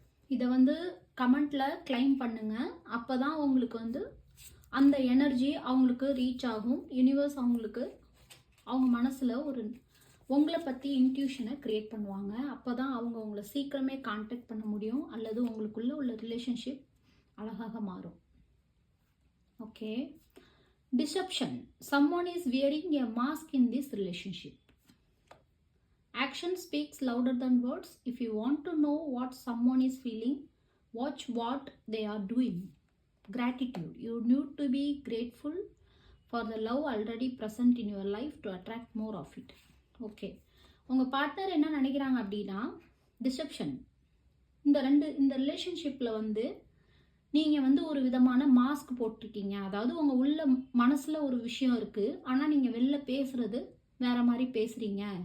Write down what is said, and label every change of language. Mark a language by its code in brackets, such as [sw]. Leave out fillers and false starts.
[ta] இதை கமெண்ட்டில் கிளைம் பண்ணுங்கள். அப்போ தான் உங்களுக்கு அந்த எனர்ஜி அவங்களுக்கு ரீச் ஆகும். யூனிவர்ஸ் அவங்க மனசில் உங்களை பற்றி இன்ட்யூஷனை க்ரியேட் பண்ணுவாங்க. அப்போ தான் அவங்க உங்களை சீக்கிரமே கான்டாக்ட் பண்ண முடியும், அல்லது உங்களுக்குள்ளே உள்ள ரிலேஷன்ஷிப் அழகாக மாறும். [en] Okay. Deception. someone is wearing a mask in this relationship. Action speaks louder than words. If you want to know what someone is feeling, watch what they are doing. Gratitude. You need to be grateful for the love already present in your life to attract more of it. Okay. [ta] உங்கள் partner என்ன நினைக்கிறாங்க அப்படின்னா, deception. இந்த ரிலேஷன்ஷிப்பில் நீங்கள் ஒரு விதமான mask போட்டிருக்கீங்க. அதாவது உங்கள் உள்ள மனசில் ஒரு விஷயம் இருக்குது, ஆனால் நீங்கள் வெளில பேசுகிறது வேறு மாதிரி பேசுகிறீங்க.